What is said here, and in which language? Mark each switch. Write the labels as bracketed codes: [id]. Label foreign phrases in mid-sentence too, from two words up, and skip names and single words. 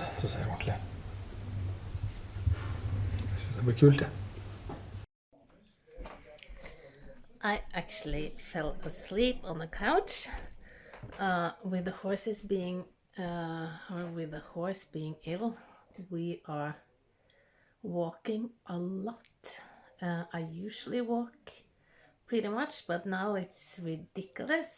[no] Så ser jeg ordentlig. Jeg synes det blir kult, det. [en] I actually fell asleep on the couch with the horses being with the horse being ill. We are walking a lot. I usually walk pretty much, but now it's ridiculous.